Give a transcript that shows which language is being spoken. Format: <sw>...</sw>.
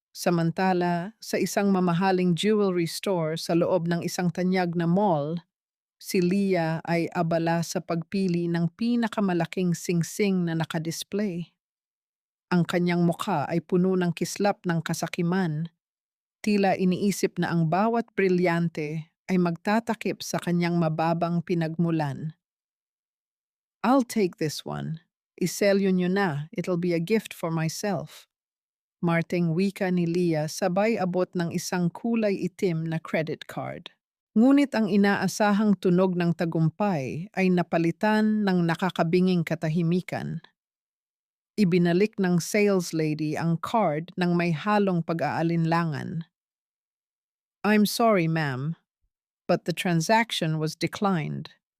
<tl>Samantala, sa isang mamahaling jewelry store sa loob ng isang tanyag na mall, si Leah ay abala sa pagpili ng pinakamalaking singsing na nakadisplay. Ang kanyang mukha ay puno ng kislap ng kasakiman. Tila iniisip na ang bawat brilyante ay magtatakip sa kanyang mababang pinagmulan.</tl> <en>I'll take this one.</en> <tl>Iselyo nyo na,</tl> <en>it'll be a gift for myself.</en> <tl>Marting wika ni Leah sabay abot ng isang kulay itim na credit card. Ngunit ang inaasahang tunog ng tagumpay ay napalitan ng nakakabinging katahimikan. Ibinalik ng sales lady ang card ng may halong pag-aalinlangan.</tl> <en>I'm sorry, ma'am, but the transaction was declined.</en>